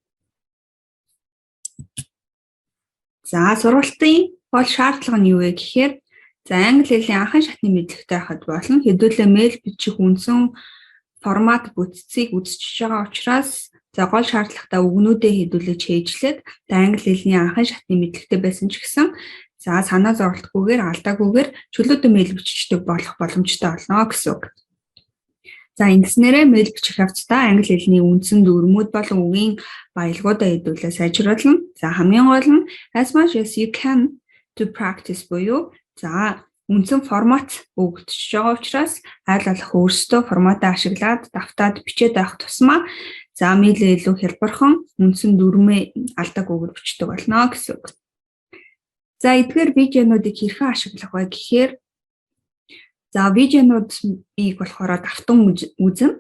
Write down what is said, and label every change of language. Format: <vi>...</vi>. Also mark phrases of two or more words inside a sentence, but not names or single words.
<mn>За сургалтын гол шаардлага нь юу вэ гэхээр за англи хэлний анхан шатны мэдлэгтэй байхад болон хэдүүлээ мэйл бичих үндсэн формат бүтцийг үзчихэж байгаа учраас за гол шаардлагатай үгнүүдээ хэдүүлээ чийжлээд англи хэлний анхан шатны мэдлэгтэй байсан ч гэсэн за санаа зовлтгүйгээр алдаагүйгээр чөлөөтэй мэйл бичдэг болох боломжтой болно гэсэн үг. За ингэснээрээ мэйл бичих явцдаа англи хэлний үндсэн дүрмүүд болон үгийн баялгуудаа хэдүүлээ сайжруулна. За хамгийн гол нь</mn> <en>as much as you can to practice</en> <mn>буюу за үндсэн формат өгөгдөж байгаа учраас аль болох өөрсдөө форматаа ашиглаад давтаад бичээд авах тусмаа за мэйлээ илүү хялбархан үндсэн дүрмээ алдаагүйгээр бичдэг болно гэсэн үг. За эдгээр видеонуудыг хэрхэн ашиглах вэ гэхээр за видеонуудыг болохоор давтан үзнэ.</mn>